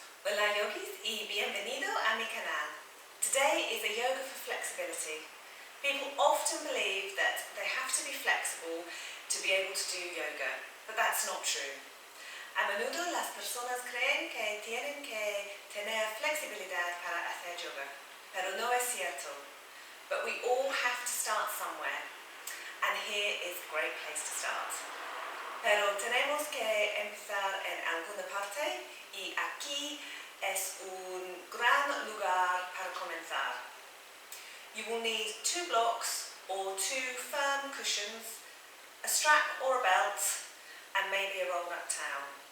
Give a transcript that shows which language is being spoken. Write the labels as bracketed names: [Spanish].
[Spanish] Hola yogis y bienvenido a mi canal. [English] Today is a yoga for flexibility. People often believe that they have to be flexible to be able to do yoga, but that's not true. [Spanish] A menudo las personas creen que tienen que tener flexibilidad para hacer yoga, pero no es cierto. [English] But we all have to start somewhere, and here is a great place to start. [Spanish] Pero tenemos que empezar en alguna parte y aquí es un gran lugar para comenzar. [English] You will need 2 blocks or 2 firm cushions, a strap or a belt, and maybe a roll-up towel.